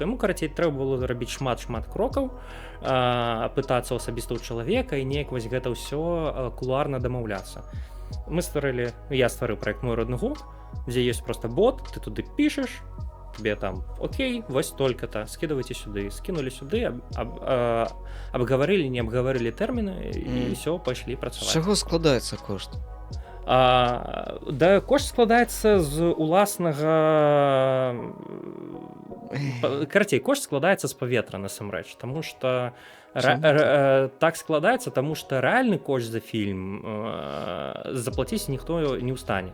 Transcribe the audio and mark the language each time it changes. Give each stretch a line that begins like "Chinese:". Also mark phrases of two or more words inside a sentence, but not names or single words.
Belarusian: Ну, карацей, трэба было рабіць шмат крокаў, пытацца асабіста ў чалавека і неяк вось гэта ўсё кулуарна дамаўляцца. Я стварыў праект «Мой родны гук», дзе ёсць проста бот, ты туды пішаш,
Russian: тебе там: окей,
Belarusian: вось
Russian: столько-то, скидывайте сюды. Скинули сюды, обговорили, не обговорили термины, и все, пошли працаваць.
Belarusian: З чаго складаецца кошт? Да, кошт складаецца з уласнага... Карацей, кошт складаецца з паветра, насамрэч, таму што так складаецца, таму што рэальны кошт за фільм заплаціць ніхто не ў стане.